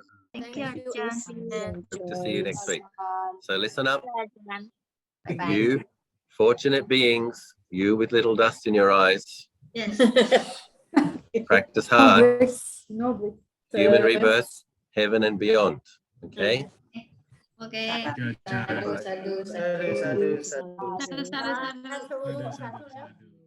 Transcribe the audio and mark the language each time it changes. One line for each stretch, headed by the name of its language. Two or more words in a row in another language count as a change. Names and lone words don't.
English: Thank you, Ajahn. Hope to see you next week. So listen up, Bye-bye. you fortunate beings, you with little dust in your eyes. Yes. Practice hard. No bliss. Human rebirth, heaven and beyond. Okay? Okay.
Pali: Sadu, sadu,
English: Bye.
Pali: sadu, sadu, sadu, Sadu, sadu, sadu. sadu, sadu, sadu.